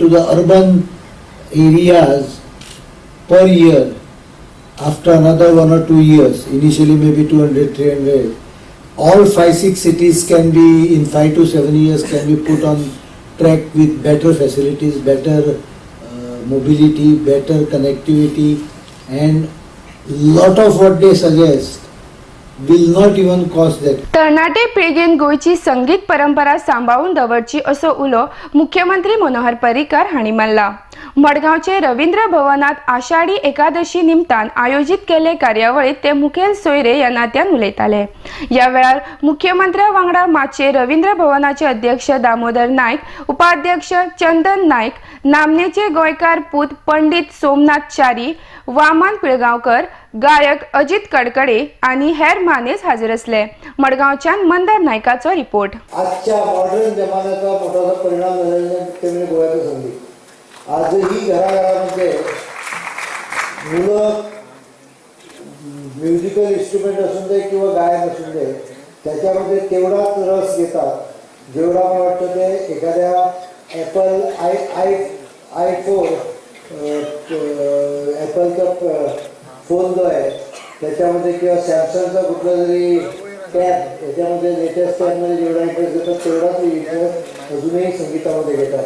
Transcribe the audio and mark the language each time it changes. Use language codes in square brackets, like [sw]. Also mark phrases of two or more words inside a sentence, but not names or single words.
[en] the urban areas per year, after another 1 or 2 years, initially maybe 200, 300, all 5-6 cities can be, in 5 to 7 years, can be put on track with better facilities, better mobility, better connectivity, and lot of what they suggest will not even cost that. [kok] तरणाटे पिळगेन गोयची संगीत परंपरा सांभाळून दवरची असो उलो मुख्यमंत्री मनोहर पर्रीकार हांणी मारला. मडगांवचे रवींद्र भवनात आषाढी एकादशी निमतान आयोजित केले कार्यावळीत ते मुखेल सोयरे ह्या नात्यान उलयताले. ह्या वेळार मुख्यमंत्र्या वांगडा माचे रवींद्र भवनाचे अध्यक्ष दामोदर नायक, उपाध्यक्ष चंदन नायक, नामनेचे गोंयकार पूत पंडित सोमनाथ च्यारी, वामन पिळगांवकर, गायक अजित कडकडे आणि हेर मानेस हाजीर असले. मडगांवच्यान मंदार नायकाचो रिपोर्ट. [mr] आजच्या मॉडर्न जमान्याचा मोठा परिणाम झालेला ते म्हणजे गोव्याचं संगीत. आजही घराघरामध्ये मुलं [en] musical instrument [mr] असून दे किंवा गायन असून दे, त्याच्यामध्ये तेवढाच रस घेतात जेवढा मला वाटतं ते एखाद्या ॲपल ॲपलचा फोन जो आहे त्याच्यामध्ये किंवा सॅमसंगचा कुठला जरी कॅप याच्यामध्ये लेटेस्ट कॅपमध्ये जेवढा इंटरेस्ट घेतात तेवढाच इंटरेस्ट अजूनही संगीतामध्ये घेतात.